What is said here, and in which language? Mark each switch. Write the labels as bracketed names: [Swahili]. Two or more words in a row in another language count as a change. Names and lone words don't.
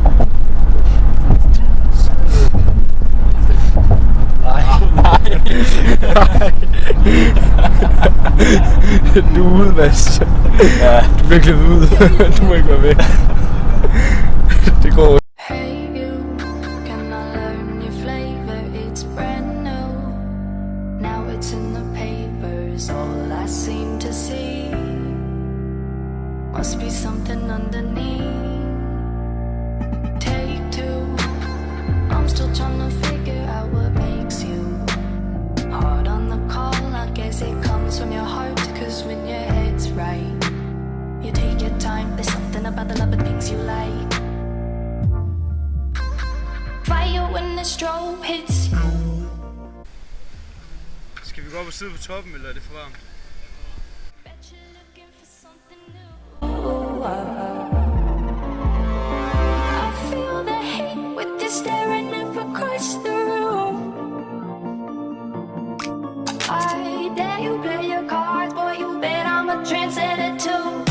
[Danish] Nej. Du er ude, Mads. Ja. Du bliver klippet ud. Du må ikke være væk. Det går. [English] Hey you, can I learn your flavor? It's brand new. Now it's in the papers, all I seem to see. Must be something underneath. Take two, I'm still trying to figure out what makes you hard on the call. I guess it comes from your heart, cause when your head's right, you take your time. There's something about the love of things you like. Fire when the strobe hits. [Danish] Skal vi gå op og sidde på toppen, eller er det for varmt? [English] Bet you're looking for something new. I feel the hate with you staring up across the room. I dare you play your cards, boy, you bet I'm a trendsetter too.